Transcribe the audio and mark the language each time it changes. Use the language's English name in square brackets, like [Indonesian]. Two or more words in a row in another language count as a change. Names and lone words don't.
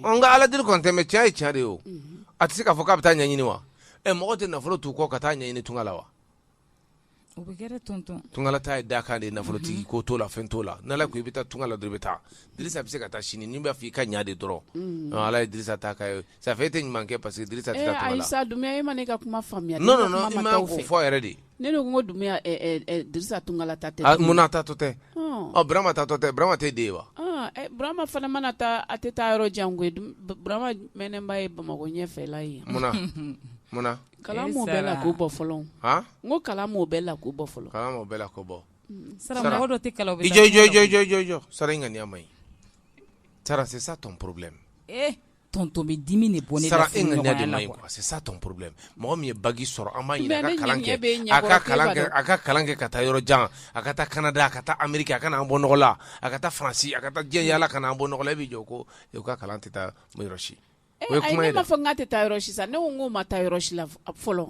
[Bambara] nka Ala deli kɔni tɛ mɛ tiɲɛ ye tiɲɛ de ye o a tɛ se k'a fɔ k'a bɛ taa ɲɛɲini wa mɔgɔ tɛ nafolo t'u kɔ ka taa ɲɛɲini tunga la wa o bɛ kɛ dɛ tonton tungala ta ye dakan de ye nafolotigi ko t'o la fɛn t'o la n'Ala ko i bɛ taa tunga la dɔrɔn i bɛ taa Dirisa bɛ se ka taa sini ni b'a fɔ i ka ɲa de dɔrɔn Ala ye Dirisa ta k'a ye [French] ça fait [Bambara] e tɛ ɲuman kɛ [French] parce que [Bambara] Dirisa tɛ taa tunga la Ayisa Dumbuya e ma ne ka kuma faamuya non i ma k'o fɔ yɛrɛ de ne de ko Dumbuya Dirisa tungala ta tɛ munna ta tɔ tɛ Burama ta tɔ tɛ Burama tɛ den ye wa Burama fana mana taa a tɛ taa yɔrɔ jan koyi Burama mɛnɛnba ye Bamakɔ ɲɛfɛla ye munna kalan m'o bɛɛ la k'o bɔ fɔlɔ n ko kalan m'o bɛɛ la k'o bɔ fɔlɔ kalan m'o bɛɛ la k'o bɔ Sara mɔgɔ dɔ tɛ kalan o bɛ jɔ Sara in ŋaniya man ɲi Sara [French] c'est ça ton problème [Bambara] tonton bɛ dimi de bɔ ne Sara e ŋaniya de man ɲi [French] quoi c'est ça ton problème [Bambara] mɔgɔ min ye bagi sɔrɔ an b'a ɲini a ka kalan kɛ ka taa yɔrɔ jan a ka taa Canada a ka taa Amérique a ka n'an bɔ nɔgɔ la a ka taa Faransi a ka taa diɲɛ yaala ka n'an bɔ nɔgɔ la e bɛ jɔ ko u ka kalan tɛ taa yɔrɔ si o ye kuma ye dɛ ne ma fɔ n k'a tɛ taa yɔrɔ si sa ne ko n k'o ma taa yɔrɔ si la fɔlɔ